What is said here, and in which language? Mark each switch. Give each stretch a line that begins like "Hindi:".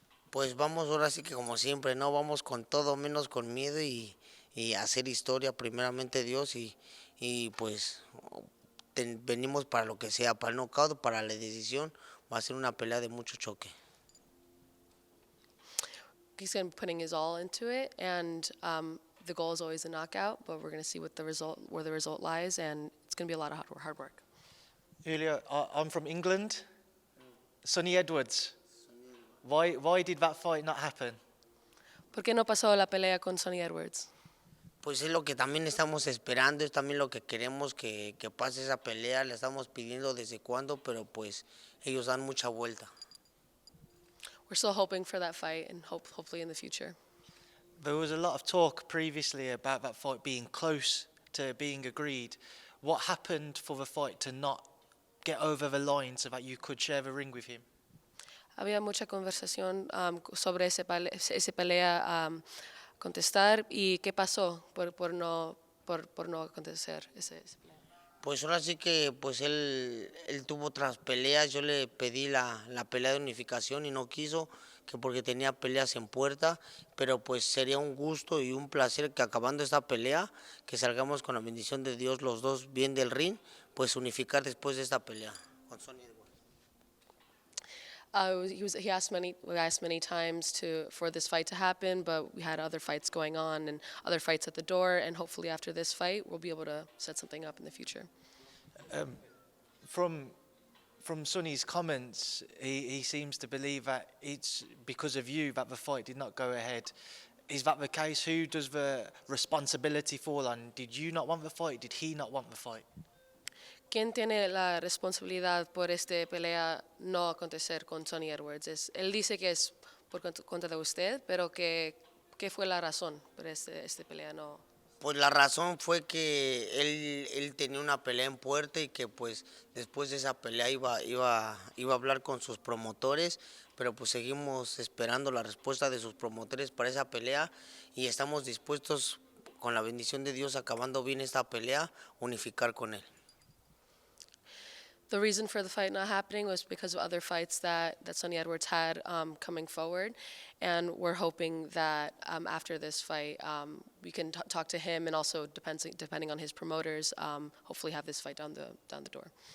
Spanish: Pues vamos ahora sí que como siempre, no vamos con todo menos con miedo y hacer historia primeramente Dios y pues venimos para lo que sea, para el knockout, para la decisión, va a ser una pelea de mucho choque.
English: He's going to be putting his all into it, and the goal is always a knockout, but we're going to see where the result lies, and it's going to be a lot of hard work. Julio, I'm from England. Sonny Edwards. Why did that fight not happen?
Spanish: ¿Por qué no pasó la pelea con Sonny Edwards? Pues es lo que también estamos esperando, es también lo que queremos que pase esa pelea, le estamos pidiendo desde cuándo, pero pues ellos dan mucha vuelta.
English: We're still hoping for that fight and hopefully in the future. There was a lot of talk previously about that fight being close to being agreed. What happened for the fight to not get over the line so that you could share the ring with him?
Spanish: Había mucha conversación sobre esa pelea contestar y qué pasó por no acontecer ese pelea. Pues ahora sí que pues él tuvo otras peleas, yo le pedí la pelea de unificación y no quiso, que porque tenía peleas en puerta, pero pues sería un gusto y un placer que acabando esta pelea, que salgamos con la bendición de Dios los dos bien del ring, pues unificar después de esta pelea con Sonny Edwards.
English: We asked many times for this fight to happen, but we had other fights going on and other fights at the door, and hopefully after this fight we'll be able to set something up in the future. From Sonny's comments, he seems to believe that it's because of you that the fight did not go ahead. Is that the case? Who does the responsibility fall on? Did you not want the fight? Did he not want the fight?
Spanish: ¿Quién tiene la responsabilidad por esta pelea no acontecer con Sonny Edwards? Él dice que es por cuenta de usted, pero ¿qué fue la razón por esta pelea no? Pues la razón fue que él tenía una pelea en puerta y que pues después de esa pelea iba a hablar con sus promotores, pero pues seguimos esperando la respuesta de sus promotores para esa pelea y estamos dispuestos, con la bendición de Dios, acabando bien esta pelea, unificar con él.
English: The reason for the fight not happening was because of other fights that Sonny Edwards had coming forward. And we're hoping that after this fight, we can talk to him and also, depending on his promoters, hopefully have this fight down the door.